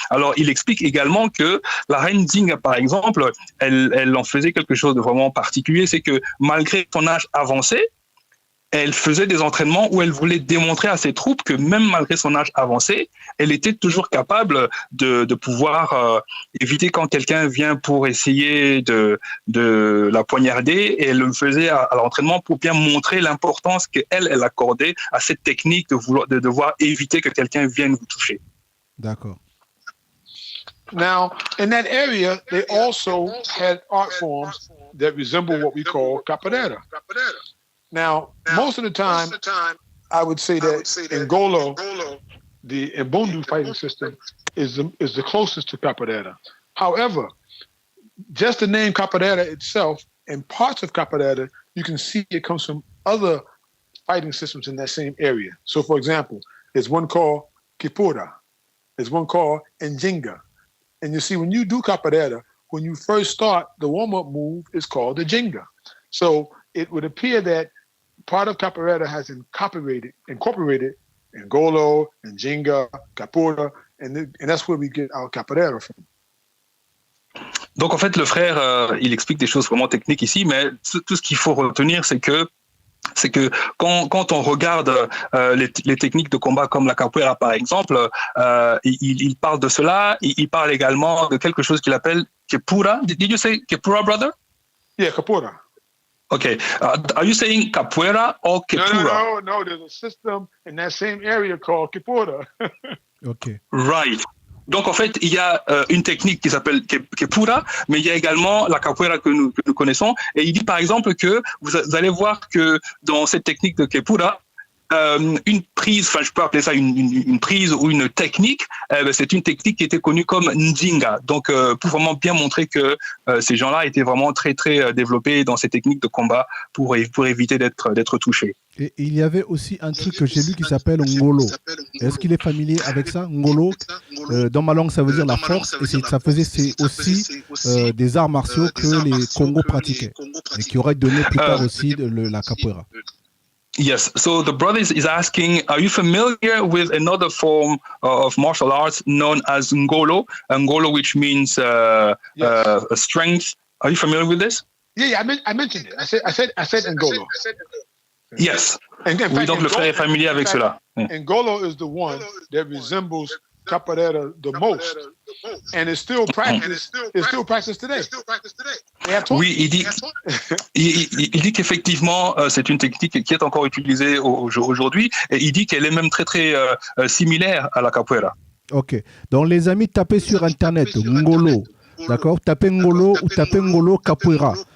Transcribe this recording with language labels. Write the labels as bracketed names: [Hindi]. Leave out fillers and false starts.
[French] Alors, il explique également que la reine Dinga, par exemple, elle en faisait quelque chose de vraiment particulier, c'est que malgré son âge avancé, elle faisait des entraînements où elle voulait démontrer à ses troupes que même malgré son âge avancé, elle était toujours capable de pouvoir éviter quand quelqu'un vient pour essayer de la poignarder, et elle le faisait à l'entraînement pour bien montrer l'importance qu'elle accordait à cette technique de devoir éviter que quelqu'un vienne vous toucher. D'accord. [English] Now, in that area, they also had art forms that resemble what we call capoeira. Now, most of the time, I would say that Ngolo, the Mbundu fighting system, is the closest to capoeira. However, just the name capoeira itself and parts of capoeira, you can see it comes from other fighting systems in that same area. So, for example, there's one called Kipura, there's one called Njinga. And you see, when you do capoeira, when you first start, the warm-up move is called the Jinga. So it would appear that part of capoeira has incorporated Ngolo, Njinga, Capura, and that's where we get our capoeira from. [French] Donc en fait, le frère, il explique des choses vraiment techniques ici, mais tout ce qu'il faut retenir, c'est que quand on regarde les techniques de combat comme la capoeira par exemple, il parle de cela. Il parle également de quelque chose qu'il appelle Kepura. [English] Did you say Kepura, brother? Yeah, Capura. Okay. Are you saying capoeira or Kepura? No. There's a system in that same area called Kepura. Okay. Right. [French] Donc, en fait, il y a une technique qui s'appelle Kepura, mais il y a également la capoeira que nous connaissons. Et il dit, par exemple, que vous allez voir que dans cette technique de Kepura, une prise, enfin, je peux appeler ça une prise ou une technique, c'est une technique qui était connue comme Njinga. Donc, pour vraiment bien montrer que ces gens-là étaient vraiment très, très développés dans ces techniques de combat pour éviter d'être touchés. Et il y avait aussi un truc que j'ai lu qui s'appelle Ngolo. Est-ce qu'il est familier avec ça, Ngolo? Dans ma langue, ça veut dire la force, et ça faisait aussi des arts martiaux que les Congos pratiquaient, et qui auraient donné plus tard aussi la capoeira. [English] Yes, so the brother is asking, are you familiar with another form of martial arts known as Ngolo? Ngolo, which means strength. Are you familiar with this? Yeah, I mentioned it. I said Ngolo. Yes. [French] Oui, donc le frère est familier avec cela. [English] Ngolo is the one that resembles capoeira the most, and it's still practiced. It's still practiced today. [French] Oui, il dit qu'effectivement c'est une technique qui est encore utilisée aujourd'hui, et il dit qu'elle est même très très similaire à la capoeira. Ok. Donc les amis, tapez sur internet Ngolo. D'accord, tapez Ngolo ou tapez Ngolo Capoeira.